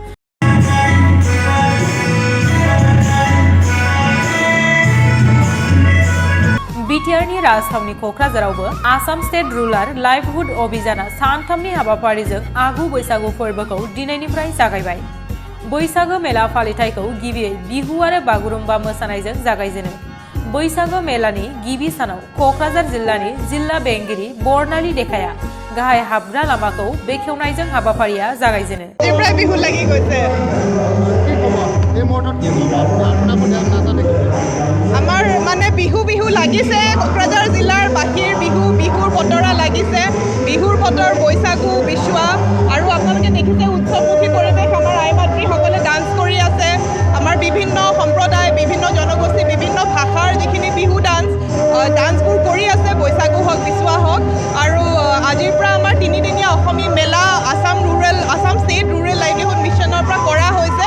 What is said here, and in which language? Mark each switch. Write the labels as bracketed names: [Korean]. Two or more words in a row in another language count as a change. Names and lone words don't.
[Bodo] बिटिआरनि राजथावनि क'क्राझारावबो आसाम स्टेट रुराल लाइभहुड अभियाना सानथामनि हाबाफारिजों आगु बैसागु फोरबोखौ दिनैनिफ्राय जागायबाय। बैसागो मेला फालिथायखौ गिबियै बिहु आरो बागुरुम्बा मोसानायजों जागायजेनो। बैसागो मेलानि गिबि सानाव क'क्राझार जिल्लानि जिल्ला बेंगिरि बर्नाली देखाया गाहाय हाबग्रा लामाखौ बेखेवनायजों हाबाफारिया जागायजेनो। [Assamese] আমাৰ মানে বিহু লাগিছে কোকৰাঝাৰ জিলাৰ বাকীৰ বিহুৰ বতৰা লাগিছে বিহুৰ বতৰ বৈশাখু বিশুৱা আৰু আপোনালোকে দেখিছে উৎসৱমুখী পৰিৱেশ আমাৰ আই মাতৃসকলে ডান্স কৰি আছে আমাৰ বিভিন্ন সম্প্ৰদায় বিভিন্ন জনগোষ্ঠী বিভিন্ন ভাষাৰ যিখিনি বিহু ডান্সবোৰ কৰি আছে বৈশাখু হওক বিশুৱা হওক আৰু আজিৰ পৰা আমাৰ তিনিদিনীয়া অসমী মেলা আসাম ষ্টেট ৰুৰেল লাইভলিহুড মিছনৰ পৰা কৰা হৈছে।